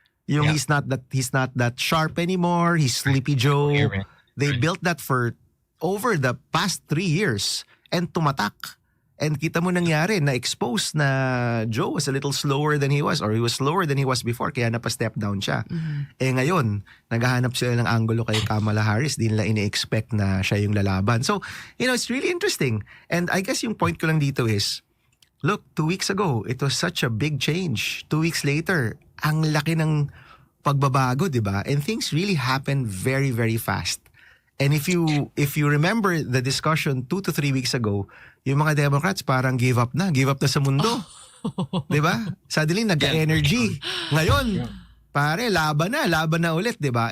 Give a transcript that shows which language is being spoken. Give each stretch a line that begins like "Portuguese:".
English: He's not that sharp anymore. He's Sleepy Joe. They built that for over the past 3 years and
Filipino: tumatak.
English: And
Filipino: kita mo nangyari,
English: na-expose na Joe was a little slower than he was, or he was slower than he was before,
Filipino: kaya napa-step down siya. Eh ngayon, naghahanap sila ng angulo kay Kamala Harris, di nila ini-expect na siya yung lalaban.
English: So, it's really interesting. And I guess
Filipino: yung point ko lang dito is,
English: look, 2 weeks ago, it was such a big change.
Filipino: 2 weeks later, ang laki ng pagbabago, di ba?
English: And things really happened very, very fast. And if you remember the discussion 2 to 3 weeks ago,
Filipino: yung mga
English: Democrats
Filipino: parang give up na sa mundo. 'Di ba? Suddenly nagka-energy. Ngayon, pare, laban na ulit, 'di ba?